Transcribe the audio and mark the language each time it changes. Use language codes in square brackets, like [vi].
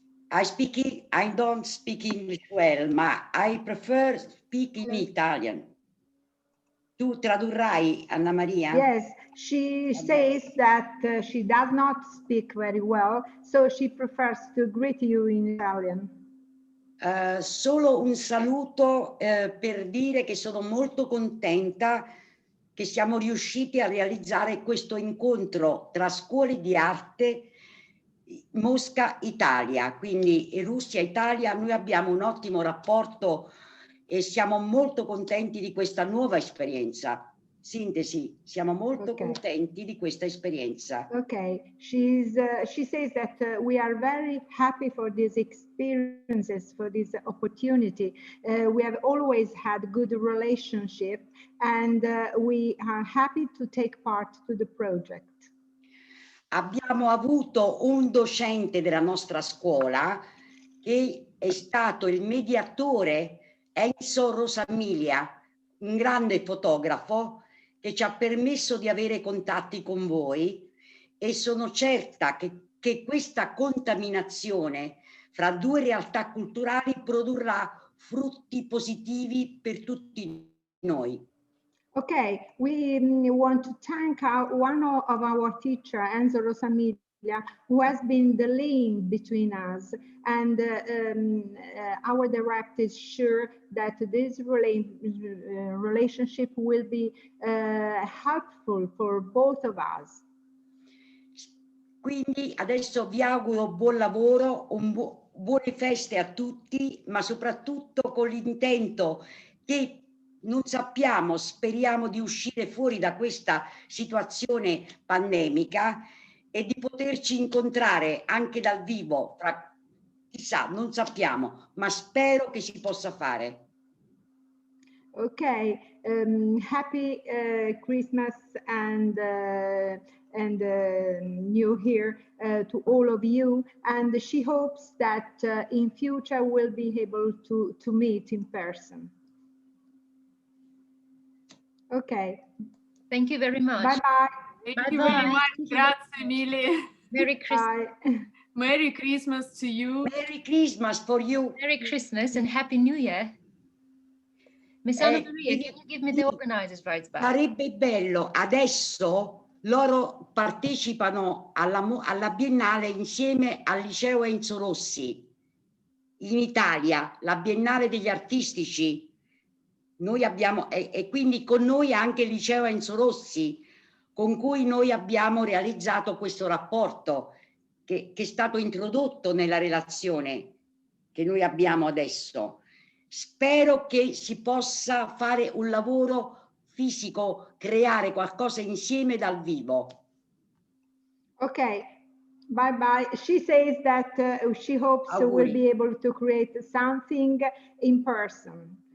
[en] I don't speak English well, ma I prefer speaking Italian. [it] Tu tradurrai, Anna Maria? [en] Yes, she says that she does not speak very well, so she prefers to greet you in Italian. [it] Solo un saluto per dire che sono molto contenta che siamo riusciti a realizzare questo incontro tra scuole di arte Mosca Italia, quindi Russia Italia. Noi abbiamo un ottimo rapporto e siamo molto contenti di questa nuova esperienza. Sintesi, siamo molto contenti di questa esperienza. [en] Okay, she says that we are very happy for these experiences, for this opportunity. We have always had good relationship, and we are happy to take part to the project. [it] Abbiamo avuto un docente della nostra scuola che è stato il mediatore, Enzo Rosamilia, un grande fotografo che ci ha permesso di avere contatti con voi, e sono certa che questa contaminazione fra due realtà culturali produrrà frutti positivi per tutti noi. [en] Okay, we want to thank one of our teacher, Enzo Rosamilia, who has been the link between us, and our director is sure that this relationship will be helpful for both of us. [it] Quindi adesso vi auguro buon lavoro, buone feste a tutti, ma soprattutto con l'intento che non sappiamo, speriamo di uscire fuori da questa situazione pandemica e di poterci incontrare anche dal vivo, chissà, non sappiamo, ma spero che si possa fare. [en] Okay, happy Christmas and New Year to all of you, and she hopes that in future we'll be able to meet in person. Okay. Thank you very much. Bye bye. Thank you very much. [it] Grazie mille. [en] Merry Christmas. Bye. Merry Christmas to you. Merry Christmas for you. Merry Christmas and Happy New Year. Miss Anna Maria, can you give me the organizer's rights back? [it] Sarebbe bello, adesso loro partecipano alla Biennale insieme al liceo Enzo Rossi in Italia, la Biennale degli Artistici. Noi abbiamo, e quindi con noi anche il liceo Enzo Rossi, con cui noi abbiamo realizzato questo rapporto che è stato introdotto nella relazione che noi abbiamo adesso. Spero che si possa fare un lavoro fisico, creare qualcosa insieme dal vivo. [en] Okay, bye bye. She says that she hopes we'll be able to create something in person.